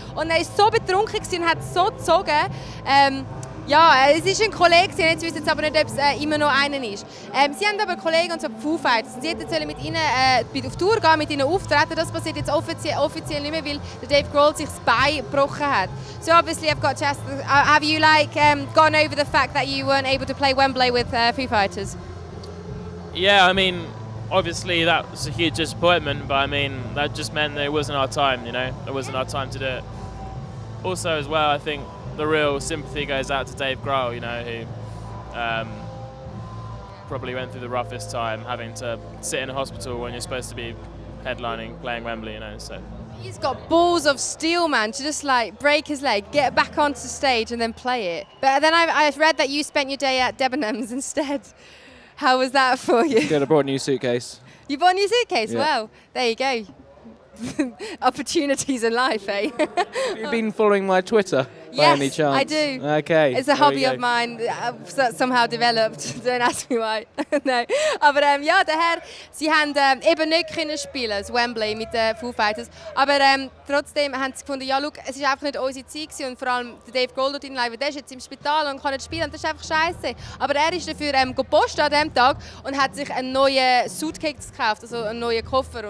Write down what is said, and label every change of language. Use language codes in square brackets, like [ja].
[de] Und er war so betrunken und hat so gezogen. Ja, es ist ein Kollege, jetzt wissen Sie aber nicht, ob es immer noch einen ist. Sie haben aber Kollegen und so Foo Fighers. Sie hätten mit ihnen auf Tour gehen, mit ihnen auftreten. Das passiert jetzt offiziell nicht mehr, weil der Dave Grohl sich das Bein gebrochen hat. [en] So obviously I've got to ask, have you gone over the fact that you weren't able to play Wembley with Foo Fighters? Yeah, I mean, obviously that was a huge disappointment, but I mean, that just meant that it wasn't our time, you know? It wasn't our time to do it. Also as well, I think the real sympathy goes out to Dave Grohl, you know, who probably went through the roughest time having to sit in a hospital when you're supposed to be headlining, playing Wembley, you know, so. He's got balls of steel, man, to just break his leg, get back onto the stage and then play it. But then I've read that you spent your day at Debenhams instead. How was that for you? Good, I brought a new suitcase. You bought a new suitcase? Yeah. Well, there you go. Opportunities in life, eh? Have you been following my Twitter by Yes, any chance? I do. Okay. It's a hobby of mine, somehow developed. Don't ask me why. No. [de] Aber ja, der Herr, sie haben eben nicht können spielen, das Wembley mit den Foo Fighters. Aber trotzdem haben sie gefunden, ja, look, es ist einfach nicht unsere Zeit gewesen. Und vor allem der Dave Grohl dort in Live, der ist jetzt im Spital und kann nicht spielen. Und das ist einfach scheiße. Aber er ist dafür gepostet an diesem Tag und hat sich einen neuen Suitcase gekauft, also einen neuen Koffer.